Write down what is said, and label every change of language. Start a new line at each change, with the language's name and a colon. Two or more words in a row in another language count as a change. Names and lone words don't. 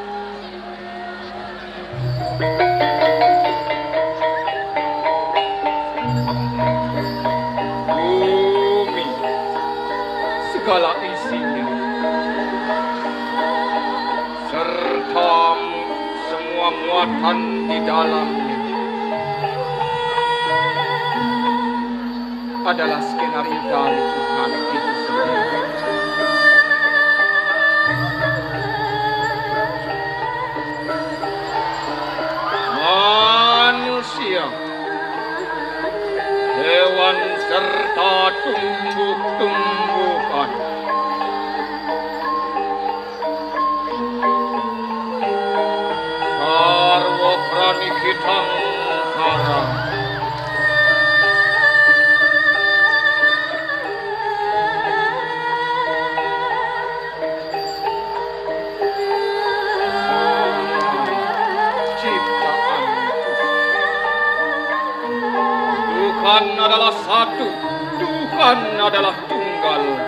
Indonesian: Bumi, segala isinya, serta semua muatan di dalamnya adalah skenario dari Tuhan itu sendiri. Manusia, hewan serta tumbuh-tumbuhan,
Sanskrit: sarwa prani kitang kara,
Indonesian: ciptaan Tuhan adalah satu, Tuhan adalah tunggal.